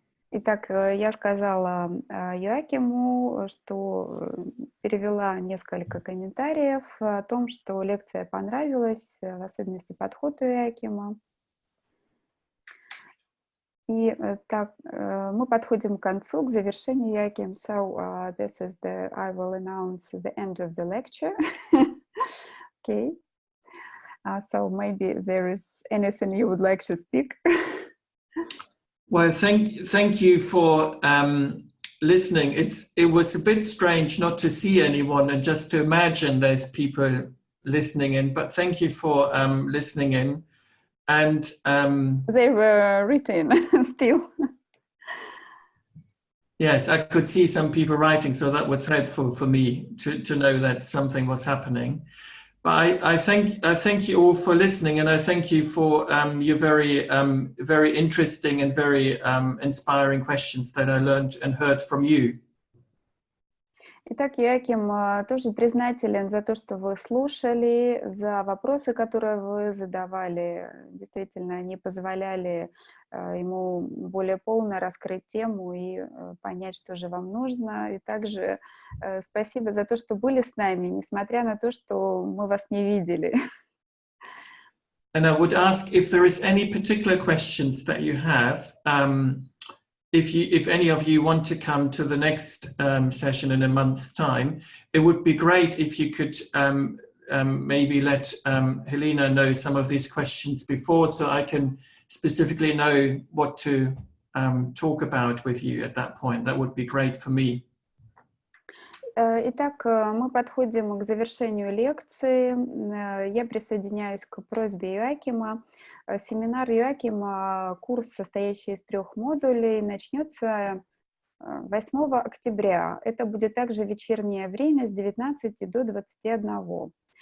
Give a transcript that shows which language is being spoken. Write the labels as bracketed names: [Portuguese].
[Russian] Итак, я сказала Йоакиму, что перевела несколько комментариев о том, что лекция понравилась, в особенности подход Йоакима. И так, мы подходим к концу, к завершению Йоаким. [English] So, this is I will announce the end of the lecture. Okay. So maybe there is anything you would like to speak. Well, thank you for listening. It was a bit strange not to see anyone and just to imagine there's people listening in, but thank you for listening in. And they were written still. Yes, I could see some people writing, so that was helpful for me to know that something was happening. But I thank you all for listening, and I thank you for your very interesting and very inspiring questions that I learned and heard from you. [Russian] Итак, Йоаким тоже признателен за то, что вы слушали, за вопросы, которые вы задавали. Действительно, они позволяли ему более полно раскрыть тему и понять, что же вам нужно. И также спасибо за то, что были с нами, несмотря на то, что мы вас не видели. [English] And I would ask if there is any particular questions that you have. If any of you want to come to the next session in a month's time, it would be great if you could maybe let Helena know some of these questions before, so I can specifically know what to talk about with you at that point. That would be great for me. [Russian] Итак, мы подходим к завершению лекции. Я присоединяюсь к просьбе Йоакима. Семинар Йоакима, курс, состоящий из 3 модулей, начнется 8 октября. Это будет также вечернее время с 19 до 21.